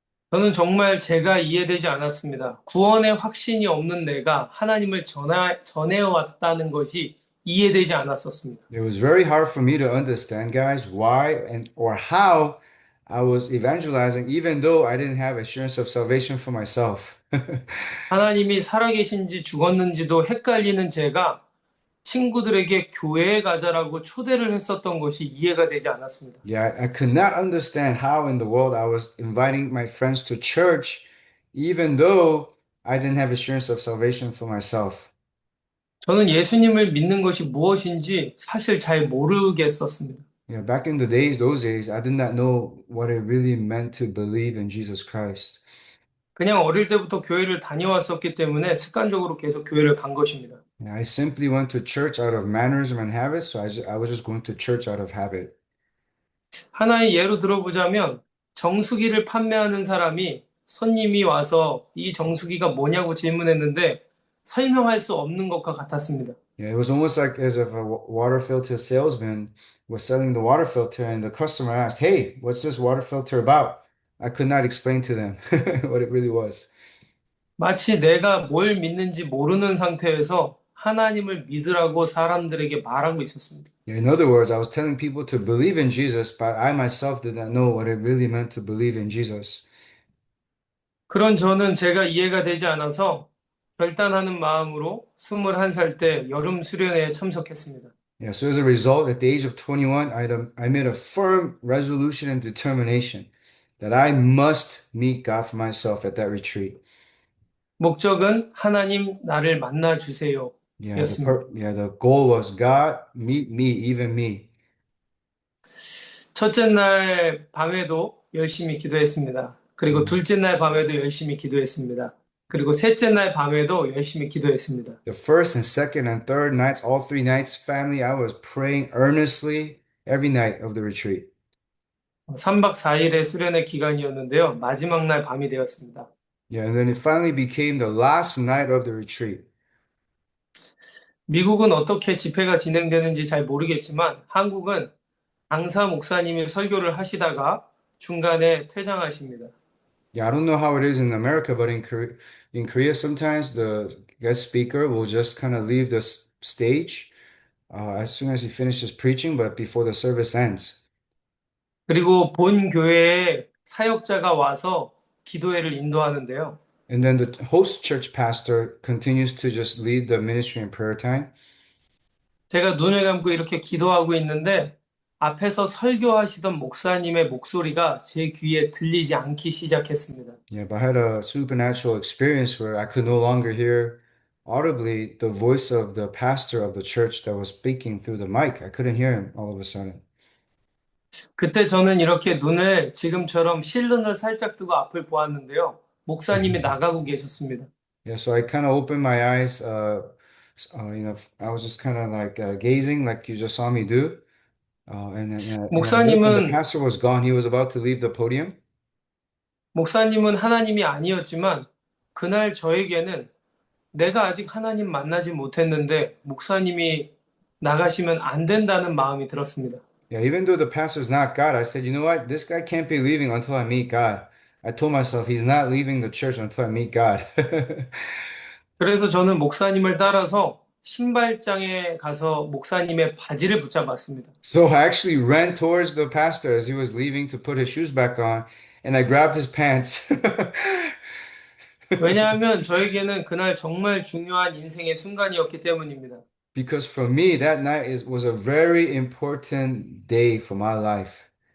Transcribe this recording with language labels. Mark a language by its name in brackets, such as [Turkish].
[Korean] 저는 정말 제가 이해되지 않았습니다. 구원의 확신이 없는 내가 하나님을 전해왔다는 것이 이해되지 않았었습니다. [English] It was very hard for me to understand, guys, why or how I was evangelizing, even though I didn't have assurance of salvation for myself. [Korean] 하나님이 살아계신지 죽었는지도 헷갈리는 제가 친구들에게 교회에 가자라고 초대를 했었던 것이 이해가 되지 않았습니다. [English] Yeah, I could not understand how in the world I was inviting my friends to church, even though I didn't have assurance of salvation for myself. [Korean] 저는 예수님을 믿는 것이 무엇인지 사실 잘 모르겠었습니다. [English] Yeah, back in those days, I did not know what it really meant to believe in Jesus Christ. [Korean] 그냥 어릴 때부터 교회를 다녀왔었기 때문에 습관적으로 계속 교회를 간 것입니다. [English] I simply went to church out of mannerism and habits, so I was just going to church out of habit. [Korean] 하나의 예로 들어보자면 정수기를 판매하는 사람이 손님이 와서 이 정수기가 뭐냐고 질문했는데 설명할 수 없는 것과 같았습니다. [English] Yeah, it was almost like as if a water filter salesman was selling the water filter and the customer asked, "Hey, what's this water filter about?" I could not explain to them what it really was. [Korean] 마치 내가 뭘 믿는지 모르는 상태에서 하나님을 믿으라고 사람들에게 말하고 있었습니다. [English] In other words, I was telling people to believe in Jesus, but I myself did not know what it really meant to believe in Jesus. [Korean] 그런 저는 제가 이해가 되지 않아서 결단하는 마음으로 21살 때 여름 수련회에 참석했습니다. [English] Yeah, so as a result, at the age of 21, I made a firm resolution and determination that I must meet God for myself at that retreat. [Korean] 목적은 하나님 나를 만나 주세요. [English] The goal was God, meet me, even me. [Korean] 첫째 날 밤에도 열심히 기도했습니다. 그리고 둘째 날 밤에도 열심히 기도했습니다. 그리고 셋째 날 밤에도 열심히 기도했습니다. [English] The first and second and third nights, all 3 nights, family, I was praying earnestly every night of the retreat. [Korean] 3박 4일의 수련회 기간이었는데요. 마지막 날 밤이 되었습니다. [English] Yeah, and then it finally became the last night of the retreat. [Korean] 미국은 어떻게 집회가 진행되는지 잘 모르겠지만 한국은 강사 목사님이 설교를 하시다가 중간에 퇴장하십니다. [English] Yeah, I don't know how it is in America, but in Korea, sometimes the guest speaker will just kind of leave the stage as soon as he finishes preaching, but before the service ends. [Korean] 그리고 본 교회에 사역자가 와서 기도회를 인도하는데요. [English] And then the host church pastor continues to just lead the ministry and prayer time. [Korean] 제가 눈을 감고 이렇게 기도하고 있는데 앞에서 설교하시던 목사님의 목소리가 제 귀에 들리지 않기 시작했습니다. [English] Yeah, but I had a supernatural experience where I could no longer hear audibly the voice of the pastor of the church that was speaking through the mic. I couldn't hear him all of a sudden. [Korean] 그때 저는 이렇게 눈을 지금처럼 실눈을 살짝 뜨고 앞을 보았는데요. 목사님이 나가고 계셨습니다. [English] Yeah, so I kind of opened my eyes, I was just kind of like gazing, like you just saw me do. And I looked, and the [Korean] 목사님은 [English] pastor was gone. He was about to leave the podium. [Korean] 목사님은 하나님이 아니었지만 그날 저에게는 내가 아직 하나님 만나지 못했는데 목사님이 나가시면 안 된다는 마음이 들었습니다. [English] Yeah, even though the pastor's not God, I said, you know what? This guy can't be leaving until I meet God. I told myself he's not leaving the church until I meet God. [Korean] 그래서 저는 목사님을 따라서 신발장에 가서 목사님의 바지를 붙잡았습니다. [English] So I actually ran towards the pastor as he was leaving to put his shoes back on, and I grabbed his pants. [Korean] 왜냐하면 저에게는 그날 정말 중요한 인생의 순간이었기 때문입니다. [English] Because for me, that night was a very important day for my life.